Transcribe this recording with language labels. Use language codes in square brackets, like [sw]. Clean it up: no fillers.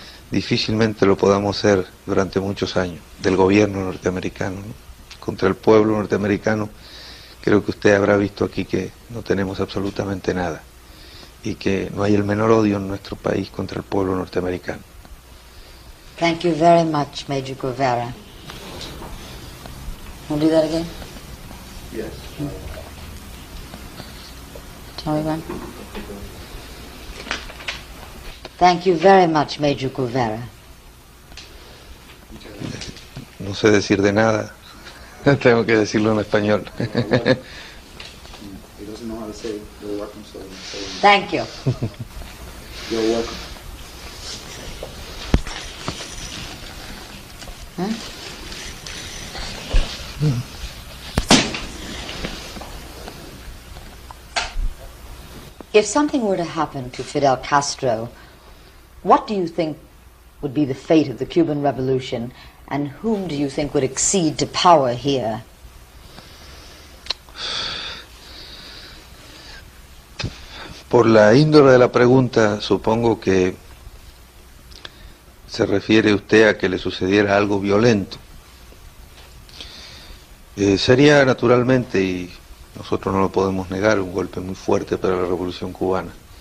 [es] Difícilmente lo podamos hacer durante muchos años, del gobierno norteamericano, ¿no? Contra el pueblo norteamericano, creo que usted habrá visto aquí que no tenemos absolutamente nada, y que no hay el menor odio en nuestro país contra el pueblo norteamericano. [en] Thank you very much, Major Guevara. Want to do that again? Yes. Tell me when. Thank you very much, Major Guevara. [es] No sé decir de nada, tengo que decirlo en español. [en] He doesn't know how to say you're welcome, so say Thank you. you're welcome. Huh? If something were to happen to Fidel Castro, what do you think would be the fate of the Cuban Revolution, and whom do you think would accede to power here? [es] Por la índole de la pregunta, supongo que se refiere usted a que le sucediera algo violento. Sería naturalmente, y nosotros no lo podemos negar, un golpe muy fuerte para la Revolución Cubana.